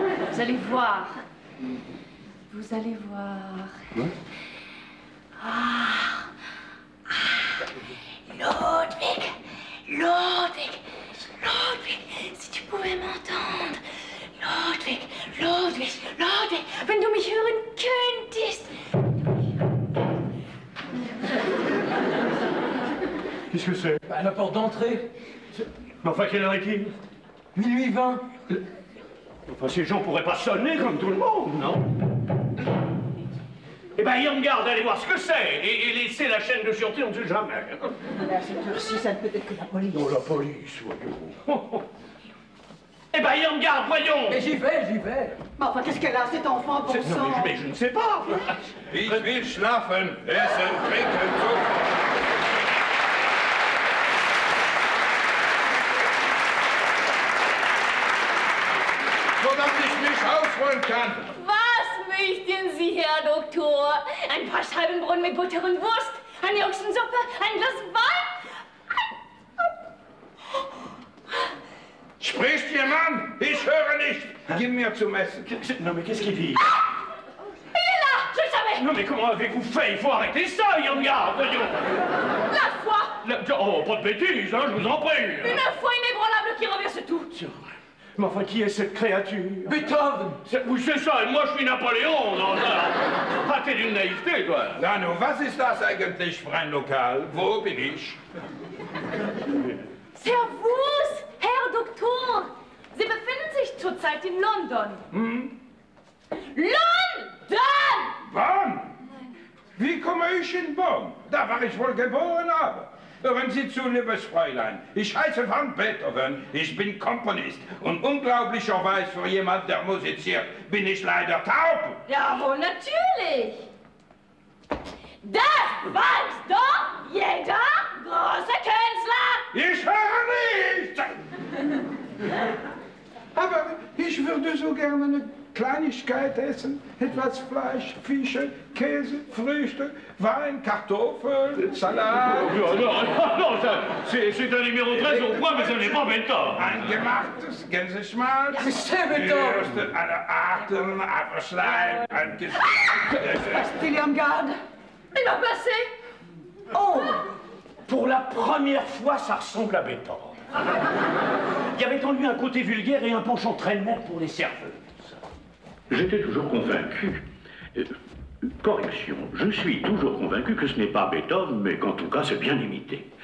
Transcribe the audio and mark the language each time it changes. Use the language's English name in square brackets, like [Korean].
[French] Vous allez voir. Vous allez voir. Ouais. Ludwig, Ludwig, Ludwig, si tu pouvais m'entendre. [German] Ludwig, Ludwig, Ludwig, wenn du mich hören könntest. [French] Qu'est-ce que c'est? À la porte d'entrée. Mais enfin, quelle heure est-il? Minuit 20. Enfin, ces gens pourraient pas sonner comme tout le monde, non? Eh ben, Irmgard, allez voir ce que c'est et laissez la chaîne de sûreté, on ne sait jamais. Mais à cette heure-ci, ça ne peut être que la police. Oh, la police, voyons. Eh ben, Irmgard, voyons. Mais j'y vais, j'y vais. Mais enfin, qu'est-ce qu'elle a, cet enfant, bon Non, sang? mais je ne sais pas. [German] Ich will schlafen, essen, trinken, so. Sodass ich mich ausruhen kann. Was möchten Sie, Herr Doktor? Ein paar Scheiben Brot mit Butter und Wurst, eine Ochsensuppe, ein Glas Wein? Spricht jemand? Ich höre nicht. Gib mir zum Essen. [French] Non, mais qu'est-ce qu'il dit? Il est là, je le savais. Non, mais comment avez-vous fait? Il faut arrêter ça, Irmgard, voyons. La foi, Oh, pas de bêtises, hein, je vous en prie. une foi inébranlable qui renverse tout. C'est vrai. Mais enfin, qui est cette créature? Beethoven. Oui, c'est ça, et moi je suis Napoléon, non, ça. Ah, t'es d'une naïveté, toi. [German] Na nu, was ist das eigentlich für ein Lokal? Wo bin ich? Servus, Herr Doktor. Sie befinden sich zurzeit in London. London! Bonn? Wie komme ich in Bonn? Da war ich wohl geboren, aber. Hören Sie zu, liebes Fräulein. Ich heiße Van Beethoven, ich bin Komponist. Und unglaublicherweise für jemand, der musiziert, bin ich leider taub. Jawohl, natürlich. Das weiß doch jeder große Künstler. Ich höre nicht! Aber ich würde so gerne eine Kleinigkeit essen. Etwas Fleisch, Fische, Käse, Früchte, Wein, Kartoffeln, Salat. [French] Non, ça, c'est un numéro 13 au point, mais ce n'est pas Beethoven. [German] Ein gemachtes Gänseschmalz. [French] Ja, c'est Beethoven. [German] Würste aller Arten, Apfelschleim, ein Geschmack. [French] Irmgard? Il va passer. Oh! Pour la première fois, ça ressemble à Beethoven. Il y avait en lui un côté vulgaire et un penchant très net pour les serveuses. J'étais toujours convaincu. Correction, je suis toujours convaincu que ce n'est pas Beethoven, mais qu'en tout cas c'est bien imité.